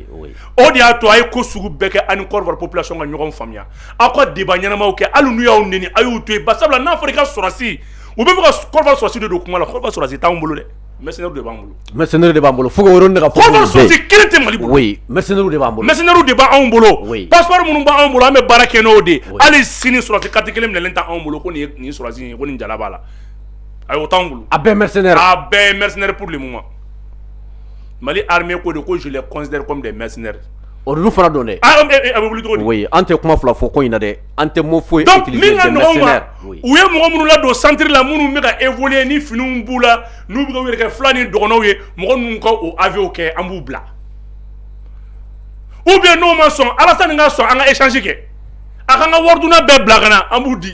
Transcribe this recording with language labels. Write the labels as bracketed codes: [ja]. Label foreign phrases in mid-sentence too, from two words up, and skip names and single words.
[bm] o de y'a to a ye ko sugu bɛɛ kɛ ani Côte d'Ivoire population ka ɲɔgɔn faamuya aw ka débat ɲɛnamaw kɛ hali n'u y'aw neni a y'u to yen barisabula n'a fɔra i ka sɔrɔsi u bɛ fɛ ka Côte d'Ivoire sɔrɔsi de don kuma la Côte d'Ivoire sɔrɔsi t'anw bolo dɛ mercenaires de b'an bolo mercenaires de b'an bolo fo ka yɔrɔ de ka Côte d'Ivoire sɔrɔsi kelen tɛ Mali bolo oui mercenaires de b'an bolo mercenaires de b'anw bolo oui passeport minnu b'anw bolo an bɛ baara kɛ n'o de hali sini sɔrɔsi carte kelen minɛlen tɛ anw bolo ko nin ye sɔrɔsi ye ko nin jala b'a la ayi o t'anw bolo a bɛɛ mercenaires a bɛɛ ye mercenaires [fr] pour le moment [bm] Mali armée ko de ko [fr] je les considère comme des mercenaires [bm] olu fana don dɛ a bɛ wuli cogo di oui an tɛ kuma fila fɔ ko in na dɛ an tɛ mot foyi donc utiliser min ka des nɔgɔn mercenaires ma u ye mɔgɔ minnu ladon centre la minnu bɛ ka évoluer ni finiw b'u la n'u bɛ ka u yɛrɛ kɛ fila ni dɔgɔnɔw ye mɔgɔ ninnu ka o avion kɛ an b'u bila [fr] ou bien [bm] n'o ma sɔn Alassane ka sɔn an ka échange kɛ a k'an ka wari dunna bɛɛ bila ka na an b'u di